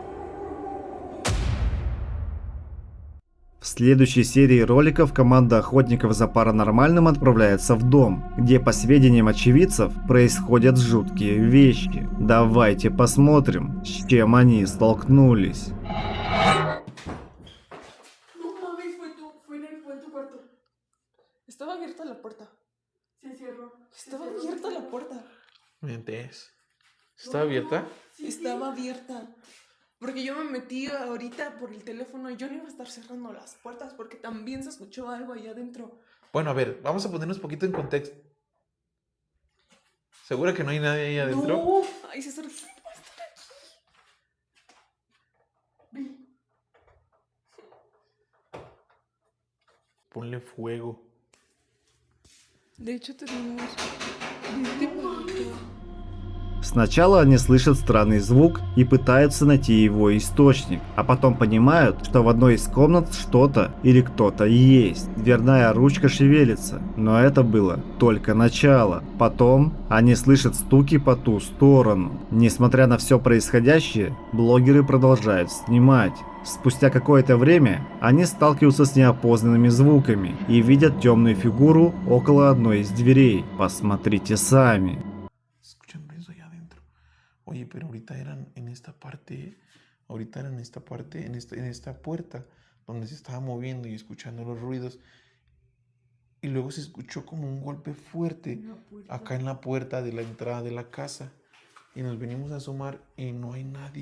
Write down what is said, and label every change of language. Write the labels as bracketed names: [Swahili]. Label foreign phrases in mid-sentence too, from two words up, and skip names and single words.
[Russian] В следующей серии роликов команда охотников за паранормальным отправляется в дом, где, по сведениям очевидцев, происходят жуткие вещи. Давайте посмотрим, с чем они столкнулись. [Spanish] Estaba abierta la puerta. Se cerró. Estaba abierta la puerta. Mentes. ¿Está abierta? Estaba abierta. Porque yo me metí ahorita por el teléfono y yo no iba a estar cerrando las puertas porque también se escuchó algo allá adentro. Bueno, a ver, vamos a ponernos un poquito en contexto. ¿Segura que no hay nadie ahí adentro? No, ahí se cerró. Ponle fuego. De hecho, tenemos... [Russian] Сначала они слышат странный звук и пытаются найти его источник, а потом понимают, что в одной из комнат что-то или кто-то есть. Дверная ручка шевелится, но это было только начало. Потом они слышат стуки по ту сторону. Несмотря на все происходящее, блогеры продолжают снимать. Спустя какое-то время они сталкиваются с неопознанными звуками и видят темную фигуру около одной из дверей. Посмотрите сами. [Spanish] Oye, pero ahorita eran en esta parte, ahorita eran en esta parte, en esta puerta, donde se estaba moviendo y escuchando los ruidos. Y luego se escuchó como un golpe fuerte acá en la puerta de la entrada de la casa. Y nos venimos a asomar y no hay nadie.